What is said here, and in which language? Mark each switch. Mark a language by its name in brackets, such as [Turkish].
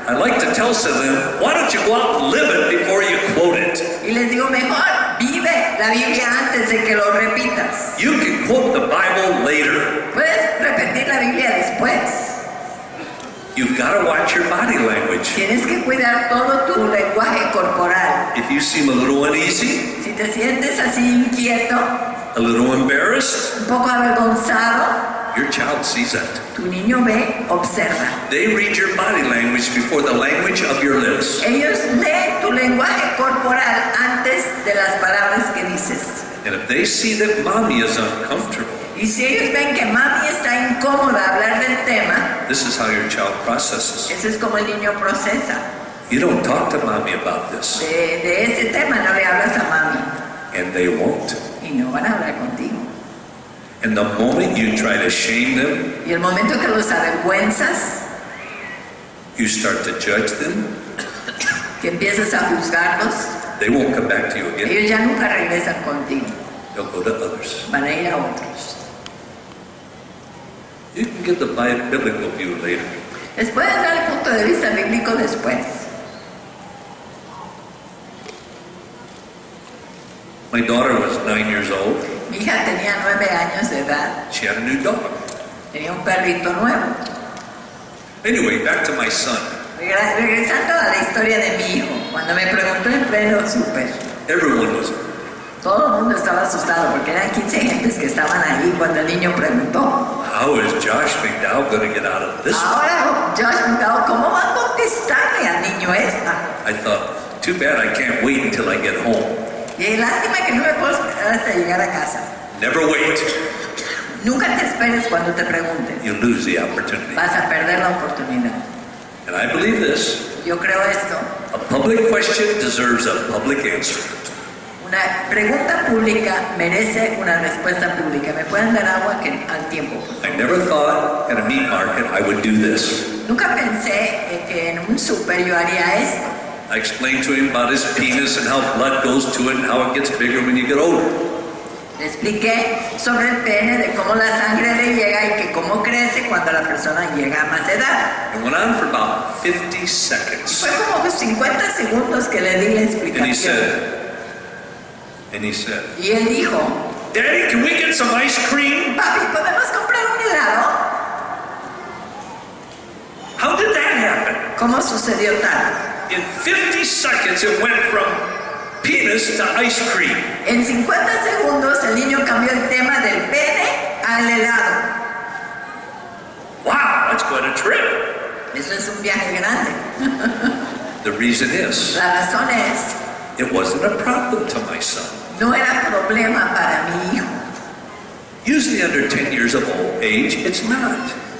[English] I like to tell some of them, why don't you go out and live it before you quote it? [Spanish] Y les digo, mejor vive la Biblia antes de que lo repitas. [English] You can quote the Bible later. [Spanish] Puedes repetir la Biblia después. [English] You've got to watch your body language. [Spanish] Tienes que cuidar todo tu lenguaje corporal. [English] If you seem a little uneasy, [Spanish] Si te sientes así inquieto, [English] a little embarrassed, [Spanish] un poco avergonzado, [English] Your child sees that. [Spanish] Tu niño ve, observa. [English] They read your body language before the language of your lips. [Spanish] Ellos leen tu lenguaje corporal antes de las palabras que dices. [English] And if they see that mommy is uncomfortable, [Spanish] Y si ellos ven que mami está incómoda a hablar del tema, [English] this is how your child processes. [Spanish] eso es como el niño procesa. [English] You don't talk to mommy about this. [Spanish] De ese tema no le hablas a mami. [English] And they won't. [Spanish] Y no van a hablar contigo. [English] And the moment you try to shame them, [Spanish] Y el momento que los avergüenzas, [English] you start to judge them, [Spanish] que empiezas a juzgarlos, [English] they won't come back to you again. [Spanish] ellos ya nunca regresan contigo. [English] They'll go to others. [Spanish] Van a ir a otros. [English] You can get the biblical view later. [Spanish] Les puedes dar el punto de vista bíblico después. [English] My daughter was 9 years old. [Spanish] Mi hija tenía 9 años de edad. [English] She had a new dog. [Spanish] Tenía un perrito nuevo. [English] Anyway, back to my son. [Spanish] Regresando a la historia de mi hijo, cuando me preguntó en pleno súper, [English] Everyone was. [Spanish] todo el mundo estaba asustado porque eran 15 gentes que estaban ahí cuando el niño preguntó. [English] How is Josh McDowell going to get out of this one? [Spanish] Ahora, Josh McDowell, ¿cómo va a contestarle al niño esta? [English] I thought, too bad I can't wait until I get home. [Spanish] Y lástima que no me puedo esperar hasta llegar a casa. [English] Never wait. [Spanish] Nunca te esperes cuando te pregunten. [English] You lose the opportunity. [Spanish] Vas a perder la oportunidad. [English] And I believe this. [Spanish] Yo creo esto. [English] A public question deserves a public answer. [Spanish] Una pregunta pública merece una respuesta pública. ¿Me pueden dar agua al tiempo? [English] I never thought at a meat market I would do this. [Spanish] Nunca pensé que en un súper yo haría esto. [English] I explained to him about his penis and how blood goes to it and how it gets bigger when you get older. [Spanish] Le expliqué sobre el pene, de cómo la sangre le llega y que cómo crece cuando la persona llega a más edad. [English] It went on for about 50 seconds. [Spanish] Fue como 50 segundos que le di la explicación. [English] And he said, [Spanish] Y él dijo, [English] Daddy, can we get some ice cream? [Spanish] papi, ¿podemos comprar un helado? [English] How did that happen? [Spanish] ¿Cómo sucedió tal? [English] In 50 seconds it went from penis to ice cream. [Spanish] En 50 segundos el niño cambió el tema del pene al helado. [English] Wow, that's quite a trip. [Spanish] Eso es un viaje grande. [English] The reason is, [Spanish] La razón es, [English] it wasn't a problem to my son. [Spanish] no era problema para mi hijo. [English] Usually under 10 years of age, it's not.